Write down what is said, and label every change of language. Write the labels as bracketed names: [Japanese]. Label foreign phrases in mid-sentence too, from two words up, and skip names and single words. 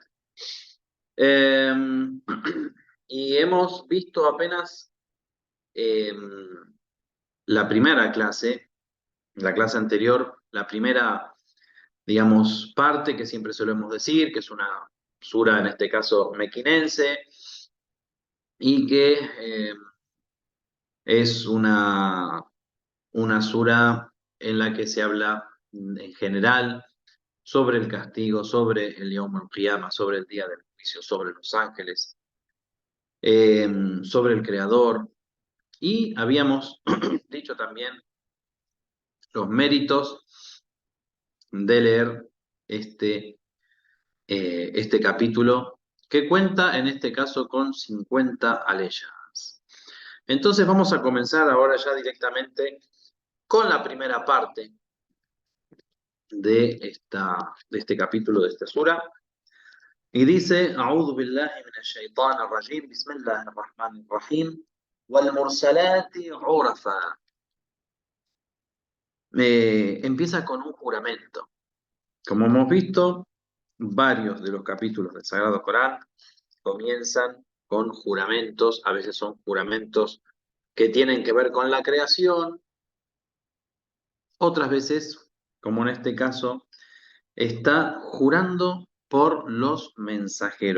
[Spanish] Eh, y hemos visto apenas eh, la primera clase, la clase anterior, la primera, digamos, parte que siempre solemos decir, que es una sura, en este caso, mequinense, y que es una sura en la que se habla en general sobre el castigo, sobre el [Arabic] يوم القيامة, [Spanish] sobre el día del juicio, sobre los ángeles, eh, sobre el Creador. Y habíamos dicho también los méritos de leer este capítulo, que cuenta en este caso con 50 aleyas. Entonces vamos a comenzar ahora ya directamente con la primera parte de este capítulo, de esta sura. Y dice: [Arabic] أعوذ بالله من الشيطان الرجيم، بسم الله الرحمن الرحيم، والمرسلات عرفا. [Spanish] Empieza con un juramento. Como hemos visto, varios de los capítulos del Sagrado Corán comienzan con juramentos. A veces son juramentos que tienen que ver con la creación, otras veces, como en este caso, está jurando por los mensajeros.